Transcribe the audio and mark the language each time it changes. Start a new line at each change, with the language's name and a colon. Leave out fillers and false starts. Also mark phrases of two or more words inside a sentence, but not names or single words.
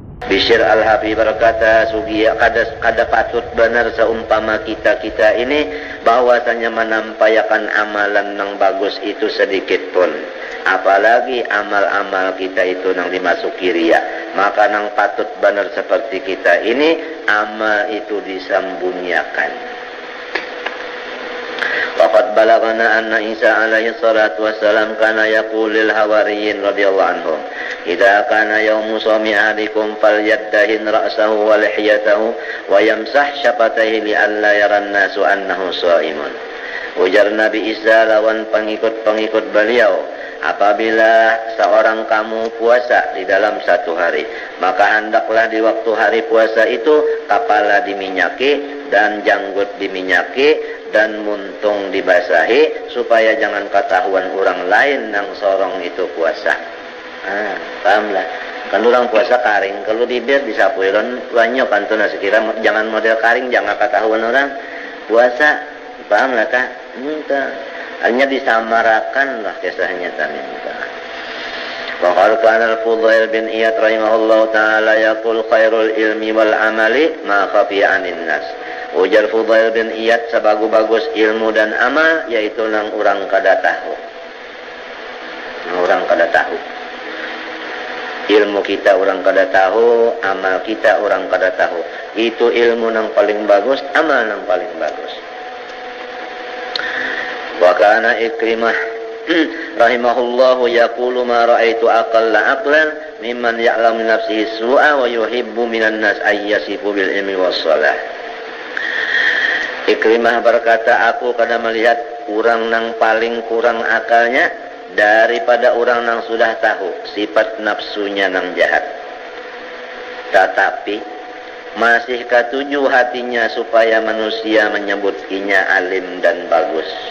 Banjar: Bishr Al-Habib berkata, sugia kada patut benar seumpama kita ini bahwasanya menampayakan amalan yang bagus itu sedikit pun, apalagi amal-amal kita itu nang dimasuki riya.
Indonesian: Maka nang patut benar seperti kita ini amal itu disembunyiakan.
Arabic: وقد بلغنا أن عيسى عليه الصلاة والسلام كان يقول للحواريين رضي الله عنهم، إذا كان يوم صوم أحدكم فليدهن رأسه ولحيته ويمسح شفتيه لئلا يرى الناس أنه صائم.
Banjar: Ujar Nabi Isa lawan pengikut-pengikut beliau, apabila seorang kamu puasa di dalam satu hari, maka hendaklah di waktu hari puasa itu kepala diminyaki dan janggut diminyaki dan muntung dibasahi, supaya jangan ketahuan orang lain yang sorong itu puasa.
Indonesian: Pahamlah.
Banjar: Kalau orang puasa karing, kalau bibir disapuin banyak pantuna sekira, jangan model karing, jangan ketahuan orang puasa.
Indonesian: Pahamlah kah? Hanya disamarakan lah kisahnya tadi.
Arabic: وقال كان الفضيل بن عياض رحمه الله تعالى يقول خير العلم والعمل ما خفي عن الناس.
Banjar: Ujar Fudail bin Iyad, sebagus-bagus ilmu dan amal yaitu nang urang kada tahu. Nang urang kada tahu. Ilmu kita orang kada tahu, amal kita orang kada tahu.
Indonesian: Itu ilmu nang paling bagus, amal nang paling bagus.
Arabic: وكان عكرمة رحمه الله يقول ما رأيت أقل عقلا ممن يعلم نفسه سوء ويحب من الناس أن يصف بالعلم والصلاح.
Banjar: Ikrimah berkata, aku kada melihat orang nang paling kurang akalnya daripada orang nang sudah tahu sifat nafsunya nang jahat, tetapi masih ketuju hatinya supaya manusia menyebutinya alim dan bagus.